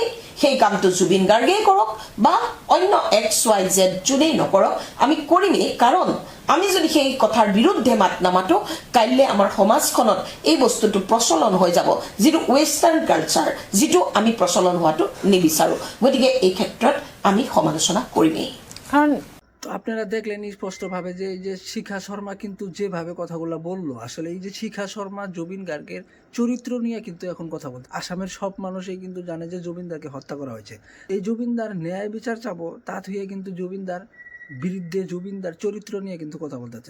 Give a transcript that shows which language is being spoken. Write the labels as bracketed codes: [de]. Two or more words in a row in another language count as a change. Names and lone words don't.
[as] সেই কামটো জুবিন গাৰ্গেই কৰক বা অন্য XYZ যোনেই নকৰক, আমি কৰিমেই। কাৰণ আমি যদি সেই কথাৰ বিৰুদ্ধে মাত নামাতো, কাইলৈ আমাৰ সমাজখনত এই বস্তুটো প্ৰচলন হৈ যাব, যিটো [en] western culture, [as] যিটো আমি প্ৰচলন হোৱাটো নিবিচাৰো। গতিকে এই ক্ষেত্ৰত আমি সমালোচনা কৰিমেই। [bn] কারণ তো আপনারা দেখলেন স্পষ্টভাবে যে এই যে শিখা শর্মা কিন্তু যেভাবে কথাগুলো বললো, আসলে এই যে শিখা শর্মা জুবিন গার্গের চরিত্র নিয়ে কিন্তু এখন কথা বলতে আসামের সব মানুষই কিন্তু জানে যে জুবিনদারকে হত্যা করা হয়েছে। এই জুবিনদার ন্যায় বিচার চাবো তা থেকে কিন্তু জুবিনদার বিরুদ্ধে জুবিনদার চরিত্র নিয়ে কিন্তু কথা বলতে চাই।